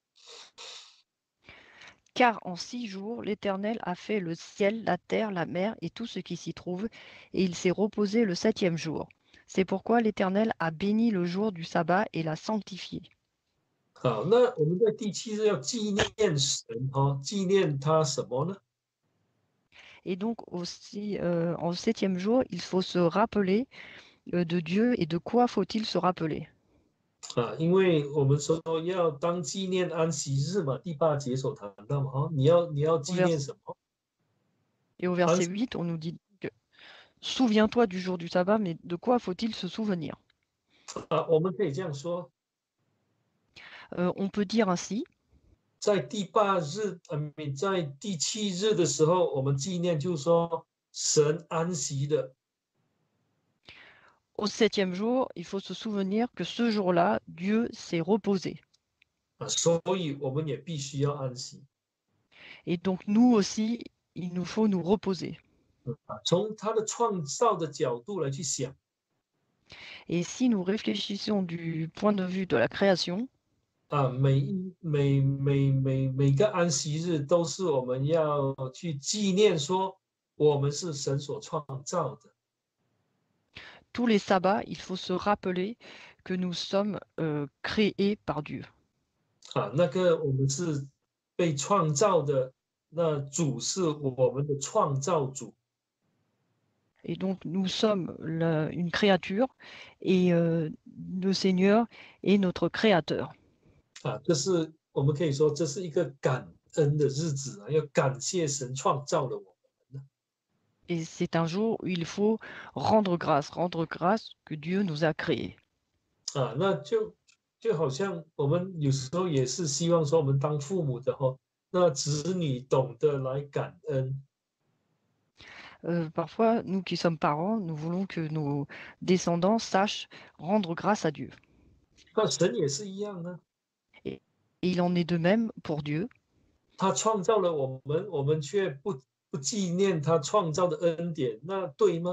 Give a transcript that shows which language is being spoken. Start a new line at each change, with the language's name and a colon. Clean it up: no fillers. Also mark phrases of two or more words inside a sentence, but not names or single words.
French: Car en 6 jours, l'Éternel a fait le ciel, la terre, la mer et tout ce qui s'y trouve, et il s'est reposé le 7e jour. C'est pourquoi l'Éternel a béni le jour du sabbat et l'a sanctifié.
Chinese: 好，那我们在第7日要纪念神纪念他什么呢？
French: Et donc aussi, en 7e jour, il faut se rappeler de Dieu. Et de quoi faut-il se rappeler?
Chinese: 因为我们说要当纪念安息日嘛，第8节所谈到嘛，你要
French: Au
Chinese: 纪
French: vers-
Chinese: 念什么？
French: Et au
Chinese: 安
French: verset 8, on nous dit que souviens-toi du jour du sabbat, mais de quoi faut-il se souvenir?
Chinese: 我们可以这样说，
French: On peut dire ainsi,
Chinese: 在第8日，在第7日的时候，我们纪念，就是说神安息的
French: au 7e jour, il faut se souvenir que ce jour-là, Dieu s'est reposé.
Chinese: 所以我们也必须要安息
French: Et donc nous aussi, il nous faut nous reposer.
Chinese: 从他的创造的角度来去想
French: Et si nous réfléchissons du point de vue de la création,
Chinese: 每个安息日都是我们要去纪念，说我们是神所创造的。
French: tous les sabbats, il faut se rappeler que nous sommes créés par Dieu.
Chinese: 那个我们是被创造的，那主是我们的创造主
French: Et donc nous sommes une créature et le Seigneur est notre créateur.
Chinese: 这是我们可以说这是一个感恩的日子要感谢神创造了我们
French: Et c'est un jour où il faut rendre grâce que Dieu nous a créés.
Chinese: 那就好像我们有时候也是希望说我们当父母的那子女懂得来感恩
French: Parfois, nous qui sommes parents, nous voulons que nos descendants sachent rendre grâce à Dieu.
Chinese: 那神也是一样呢，
French: Et il en est de même pour Dieu.
Chinese: 他创造了我们，我们却不纪念他创造的恩典，那对吗？